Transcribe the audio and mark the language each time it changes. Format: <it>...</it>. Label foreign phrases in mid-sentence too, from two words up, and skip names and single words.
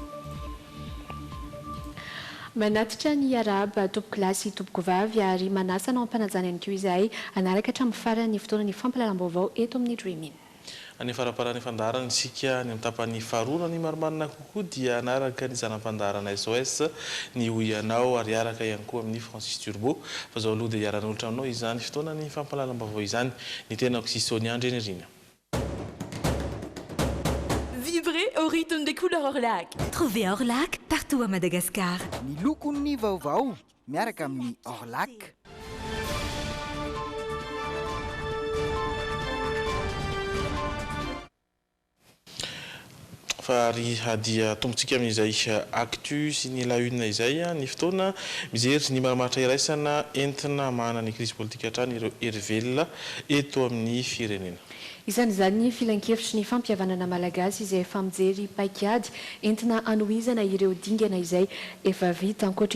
<mg>Manatitra ny araba tompoko lahy sy tompoko vavy ary manasa nao ampanajana ihany koa izay anaraka hatramin'ny farany fotoanan'ny fampahalalam-baovao eto amin'ny Dreaming. Any faraparany fandaharana isika ny tapany faharoa ny marimarina kokoa dia anaraka ny zanam-pandaharana SOS ny hoianao ary araka ihany koa amin'ny Francis Turbo fa zao aloha dia iaran'olitra aminao izany fotoanan'ny fampahalalam-baovao izany ny tenako sy Sonia Andrenirina.</mg> <fr>Vibrez au rythme des couleurs Orlac. Trouvez Orlac partout à Madagascar.</fr> <mg>Ny lokon'ny vaovao miaraka amin'ny Orlac. Fa ry hadia tombotsika amin'izay actu sy ny</mg> <fr>la une</fr> <mg>izay ny fotoana mijery ny maramaritra iraisana entina mahana ny</mg> <fr>crise politique</fr> <mg>hatrany ireo hery eto amin'ny firenena. Isan'izany filan-kevitry ny fampihavanana malagasy izay efa mijery paikady entina anohizana ireo dingana izay efa vita ankoatra</mg>